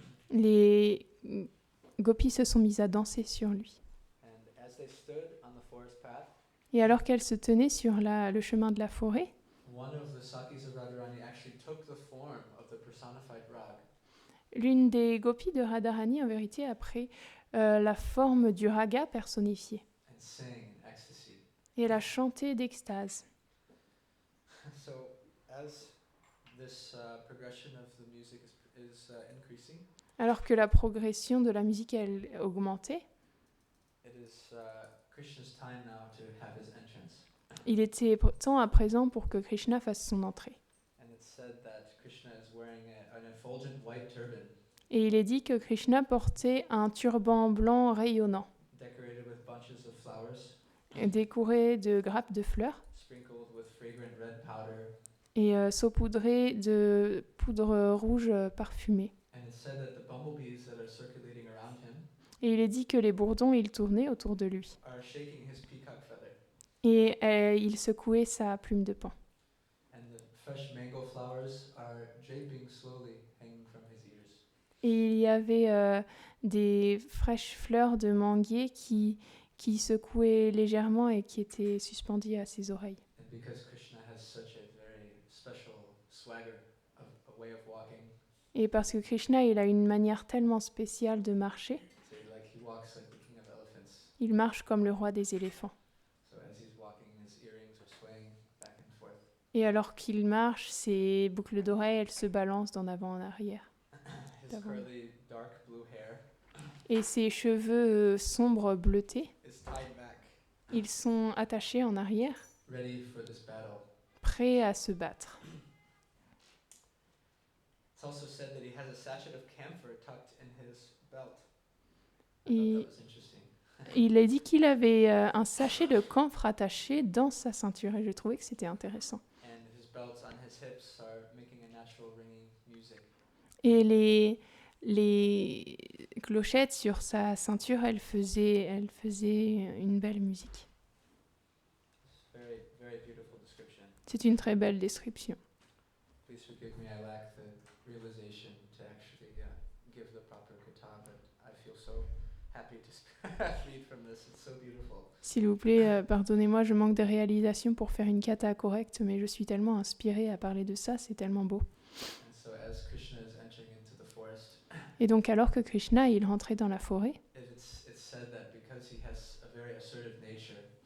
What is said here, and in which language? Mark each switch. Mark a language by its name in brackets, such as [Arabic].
[French] les gopis se sont mises à danser sur lui. [English] And as they stood on the forest path, [French] Et alors qu'elles se tenaient sur le chemin de la forêt, [English] one of the Sakis of Radharani actually took the form of the personified rag. [French] l'une des gopis de Radharani, en vérité, a pris la forme du raga personnifié. [English] And sang in ecstasy. [French] Et elle a chanté d'extase. [English] So as this progression of the music is increasing, [French] Alors que la progression de la musique, elle augmentait, [English] it is Krishna's time now to have his entrance. [French] il était temps à présent pour que Krishna fasse son entrée. [English] And it's said that Krishna is wearing an effulgent white turban [French] Et il est dit que Krishna portait un turban blanc rayonnant, [English] decorated with bunches of flowers, [French] décoré de grappes de fleurs [English] sprinkled with fragrant red powder. [French] et saupoudré de poudre rouge parfumée. [English] And it's said that the bumblebees that are circulating around him [French] Et il est dit que les bourdons, ils tournaient autour de lui. [English] are shaking his peacock feather. [French] Et il secouait sa plume de paon. [English] And the fresh mango flowers are draping slowly, hanging from his ears. [French] Et il y avait des fraîches fleurs de manguier qui secouaient légèrement et qui étaient suspendues à ses oreilles. [English] And because Krishna has such a very special swagger, a way of walking, [French] Et parce que Krishna, il a une manière tellement spéciale de marcher, [English] so he walks like the king of elephants. [French] il marche comme le roi des éléphants. [English] So as he's walking, his earrings are swaying back and forth. [French] Et alors qu'il marche, ses boucles d'oreilles, elles se balancent d'en avant en arrière. [English] His [French] D'avant. [English] curly, dark blue hair [French] Et ses cheveux sombres bleutés, [English] is tied back, [French] ils sont attachés en arrière, [English] ready for this battle. [French] prêts à se battre. [English] It's also said that he has a sachet of camphor tucked in his belt. I [French] Et- [English] thought that was interesting. [French] Il a dit qu'il avait un sachet de camphre attaché dans sa ceinture et j'ai trouvé que c'était intéressant. [English] And his belts on his hips are making a natural ringing music. [French] Et les clochettes sur sa ceinture, elles faisaient une belle musique. [English] It's very, very beautiful description. [French] C'est une très belle description. [English] Please forgive me, I lack the realization to actually give the proper kata, but I feel so happy to freed from this. It's so beautiful. [French] S'il vous plaît, pardonnez-moi, je manque de réalisation pour faire une kata correcte, mais je suis tellement inspirée à parler de ça, c'est tellement beau. [English] And so as Krishna is entering into the forest, [French] Et donc alors que Krishna, il rentrait dans la forêt, [English] it's said that because he has a very assertive nature,